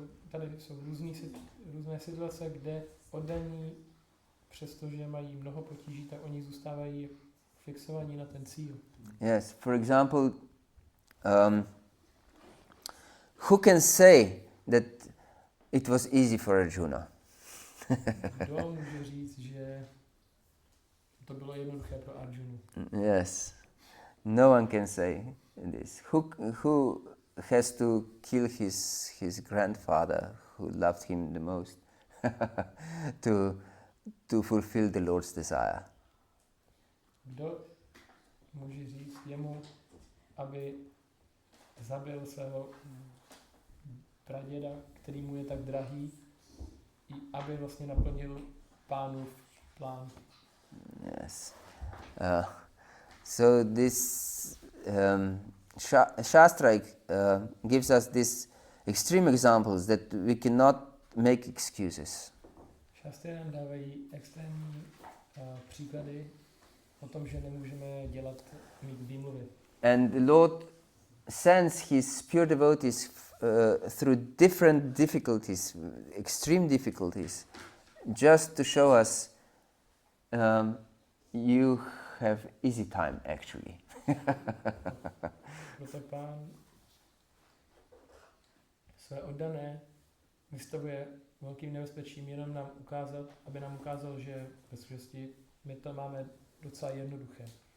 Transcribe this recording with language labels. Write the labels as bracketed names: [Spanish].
[Czech] Tady jsou různé situace, kde oddaní, přestože mají mnoho potíží, tak oni zůstávají fixovaní na ten cíl. [English] Yes, for example, who can say that it was easy for Arjuna? [Czech] Kdo může říct, že to bylo jednoduché pro Arjunu? [English] Yes, no one can say this. Who has to kill his grandfather, who loved him the most, to fulfill the Lord's desire? [Czech] Kdo může říct jemu, aby zabil svého praděda, který mu je tak drahý, aby vlastně naplnil Pánův plán? [English] Yes. So this Shastra gives us these extreme examples that we cannot make excuses. [Czech] Šastry nám dávají extrémní příklady o tom, že nemůžeme mít výmluvy. [English] And the Lord sends his pure devotees through different difficulties, extreme difficulties, just to show us you have easy time actually. [Czech] Proto Pán své oddané vystavuje velkým nebezpečím jenom nám ukázat, aby nám ukázal, že ve skutečnosti my to máme docela jednoduché.